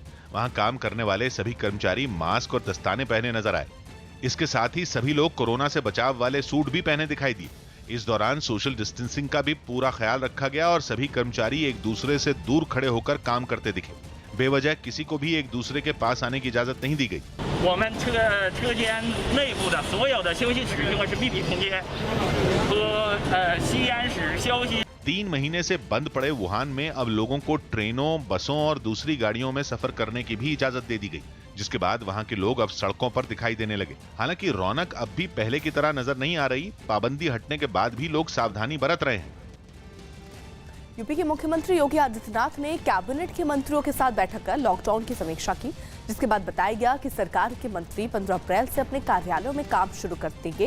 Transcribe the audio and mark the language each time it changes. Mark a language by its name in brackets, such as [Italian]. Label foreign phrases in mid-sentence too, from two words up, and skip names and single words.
[Hindi] वहां काम करने वाले सभी कर्मचारी मास्क और दस्ताने पहने नजर आए। इसके साथ ही सभी लोग कोरोना से बचाव वाले सूट भी पहने दिखाई दिए। इस दौरान [English] social distancing [Hindi] का भी पूरा ख्याल रखा गया और सभी कर्मचारी एक दूसरे से दूर खड़े होकर काम करते दिखे। बेवजह किसी को भी एक दूसरे के पास आने की इजाजत नहीं दी गई। [Chinese] 我们车间内部的所有的休息室用的是密闭空间，和吸烟室休息。 [Hindi] 3 महीने से बंद पड़े वुहान में अब लोगों को ट्रेनों, बसों और दूसरी गाड़ियों में सफर करने की भी इजाजत दे दी गई, जिसके बाद वहां के लोग अब सड़कों पर दिखाई देने लगे। हालांकि रौनक अब भी पहले की तरह नजर नहीं आ रही। पाबंदी हटने के बाद भी लोग सावधानी बरत रहे हैं। यूपी के मुख्यमंत्री योगी आदित्यनाथ ने कैबिनेट के मंत्रियों के साथ बैठक कर लॉकडाउन की समीक्षा की, जिसके बाद बताया गया कि सरकार के मंत्री 15 अप्रैल से अपने कार्यालयों में काम शुरू कर देंगे।